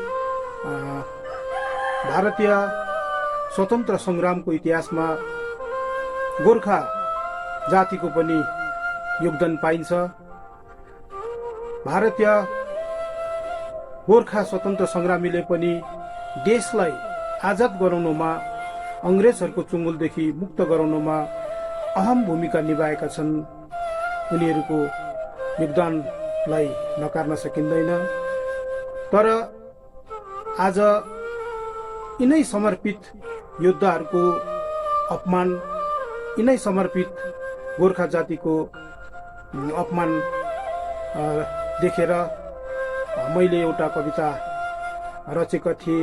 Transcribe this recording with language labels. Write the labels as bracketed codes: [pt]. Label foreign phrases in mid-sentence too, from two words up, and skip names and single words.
[ne] भारतीय स्वतन्त्र संग्रामको इतिहासमा गोर्खा जातिको पनि योगदान पाइन्छ। भारतीय गोर्खा स्वतन्त्र संग्रामीले पनि देशलाई आजाद गराउनुमा अंग्रेजहरूको चुङ्गलदेखि मुक्त गराउनुमा अहम भूमिका निभाएका छन्। उनीहरूको योगदानलाई नकार्न सकिँदैन। तर आज यिनै समर्पित योद्धाहरूको अपमान, यिनै समर्पित गोर्खा जातिको अपमान देखेर मैले एउटा कविता रचेका थिएँ।